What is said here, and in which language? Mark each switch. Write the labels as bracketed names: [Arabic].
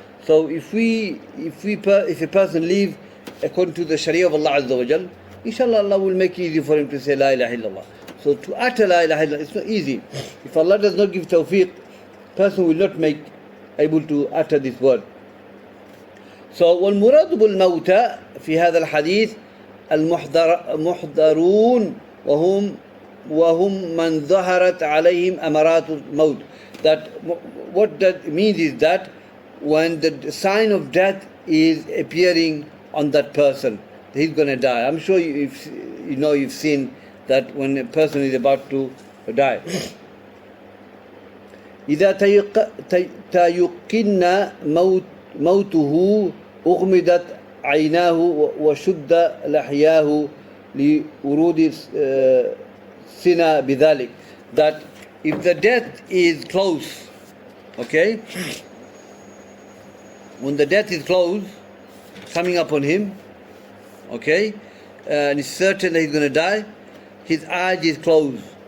[English] So if a person live according to the Sharia of Allah Azza wa Jal, inshallah Allah will make it easy for him to say [Arabic] La ilaha illallah. [English] So to utter [Arabic] La ilaha illallah, [English] it's not easy. If Allah does not give tawfiq, person will not make able to utter this word. So [Arabic] والمراد بالموتى في هذا الحديث المحضرون وهم من ظهرت عليهم أمارات الموت. [English] That what that means is that when the sign of death is appearing on that person, he's going to die. I'm sure you've seen that when a person is about to die. [Arabic] إذا تيقن موته أغمضت عيناه وشد لحياه لورود سنة بذلك. [English] That if the death is close, okay, when the death is close, coming upon him, okay, and it's certain that he's going to die, his eyes is closed.